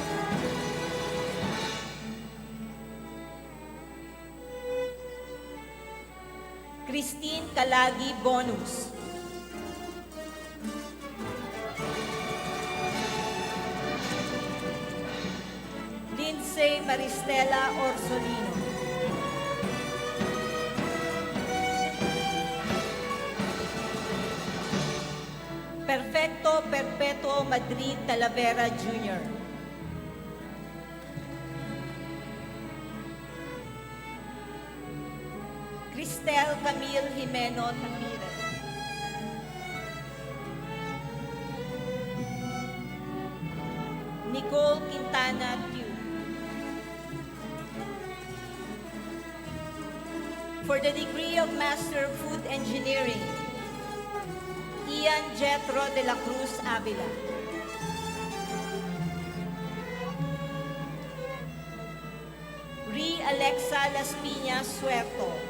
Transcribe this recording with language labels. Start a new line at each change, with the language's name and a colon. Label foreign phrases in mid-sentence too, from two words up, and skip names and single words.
English: Christine Kalagi Bonus. Lindsay Maristela Orsolino. Perfecto Perpetuo Madrid Talavera Jr. Cristel Camille Jimeno Ramirez. Nicole Quintana Tew. For the degree of Master of Food Engineering, Ian Jetro de la Cruz Avila. Ri Alexa Las Piñas Suerto.